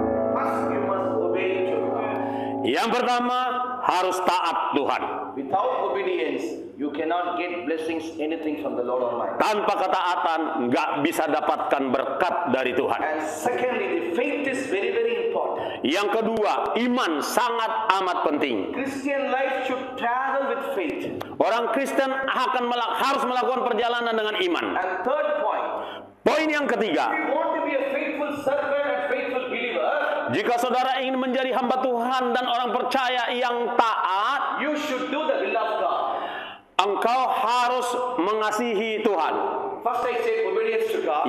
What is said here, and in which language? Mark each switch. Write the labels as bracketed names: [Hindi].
[English] First, you must obey to God. [Indonesian] Yang pertama, harus taat Tuhan. [English] Without obedience, you cannot get blessings, anything from the Lord Almighty. [Indonesian] Tanpa ketaatan, nggak bisa dapatkan berkat dari Tuhan. [English] And secondly, the faith is very, very important. [Indonesian] Yang kedua, iman sangat amat penting. [English] Christian life should travel with faith. [Indonesian] Orang Kristen harus melakukan perjalanan dengan iman. [English] And third point, [Indonesian] Poin yang ketiga, [English] if you want to be a faithful servant and faithful believer, [Indonesian] jika saudara ingin menjadi hamba Tuhan dan orang percaya yang taat, [English] you should do the will of God. [Indonesian] engkau harus mengasihi Tuhan. [English] First I said obedience to God,